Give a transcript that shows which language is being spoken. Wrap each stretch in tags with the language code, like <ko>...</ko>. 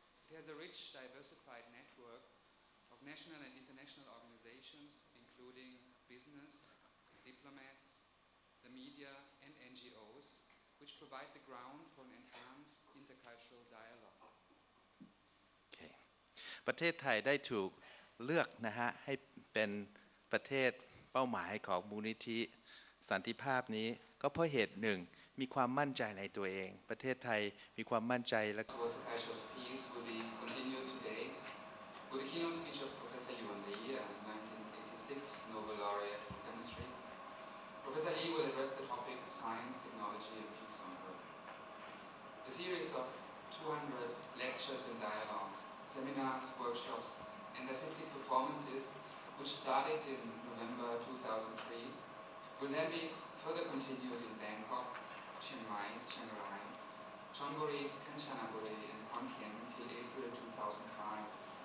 <en>It has a rich, diversified network of national and international organizations, including business, diplomats, the media, and NGOs, which provide the ground for an enhanced intercultural dialogue.</en> <th>ประเทศไทยได้ถูกเลือกนะฮะให้เป็นประเทศเป้าหมายของมูลนิธิสันติภาพนี้ก็เพราะเหตุหนึ่งมีความมั่นใจในตัวเองประเทศไทยมีความมั่นใจและ</th> <en>Towards a culture of peace will be continued today with the keynote speech of Professor Yuan, 1986 Nobel Laureate for Chemistry. Professor Lee will address the topic Science, Technology and Peace on Earth. A series of 200 lectures and dialogues, seminars, workshops and artistic performances which started in November 2003 will then be further continued in Bangkok, Chiang Mai, Chiang Rai, Chonburi, Kanchanaburi and Khon Kaen till April 2005.</en>